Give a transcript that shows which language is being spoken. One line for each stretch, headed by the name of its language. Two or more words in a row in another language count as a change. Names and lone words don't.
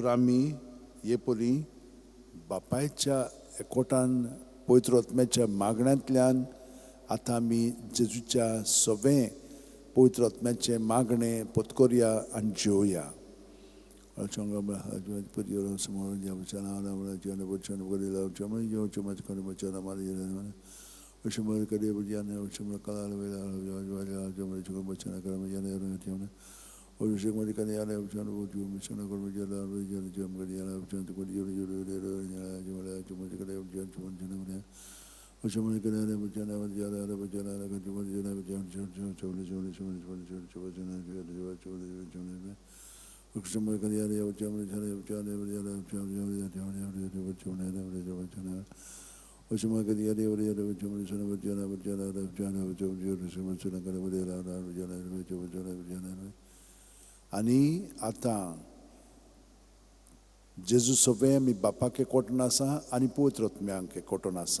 Konkani: आमी हे परी बापायच्या एकवटान पवित्र आत्म्याच्या मागण्यांतल्यान आतां आमी जेजूच्या सवें पवित्र आत्म्याचें मागणें पत्करया आनी जेवया. Oshimor kare bujana oshimor kala vela bujana kara Oshimor kare yana bujana buju mishana kara bujana bujana jam kare yana bujana to kare jumala jumala kare bujana Oshimor kare yana bujana bujana bujana आणि आता जेजू सगळें आमी बापाक एकवटून आसा आनी पवित्र आत्म्यांक एकवटून आसा.